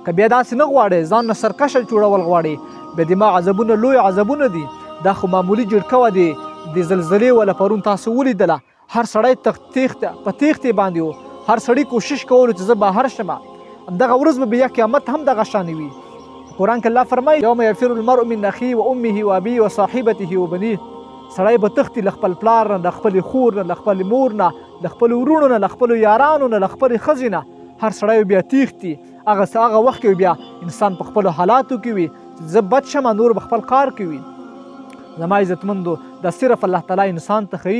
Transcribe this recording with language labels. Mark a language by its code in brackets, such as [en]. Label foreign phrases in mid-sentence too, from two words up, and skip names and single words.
[ps] که بیا داسې نه غواړې، ځان نه سرکشه جوړول غواړې، بیا د ما عذابونه لوی عذابونه دي. دا خو معمولي جړکه دی د زلزلې ولا پرون تاسو ولیدله، هر سړی په تیښتې باندې و، هر سړی کوشش کولو چې زه بهر شم. همدغه ورځ به بیا قیامت هم دغه شانې وي. قرآن کې الله فرمایي [ar] یوم یفر المرء من اخیه و امه و ابیه و صاحبته و بنیه. [ps] سړی به تښتي له خپل پلار نه، له خپلې خور نه، له خپلې مور نه، له خپلو وروڼو نه، له خپلو یارانو نه، له خپلې ښځې نه. هر سړی بیا تښتي. هغه وخت کې بیا انسان په خپلو حالاتو کې وي، زه بد شمه نور به خپل کار کوي. زما عزتمندو دا صرف الله تعالی انسان ته ښیي.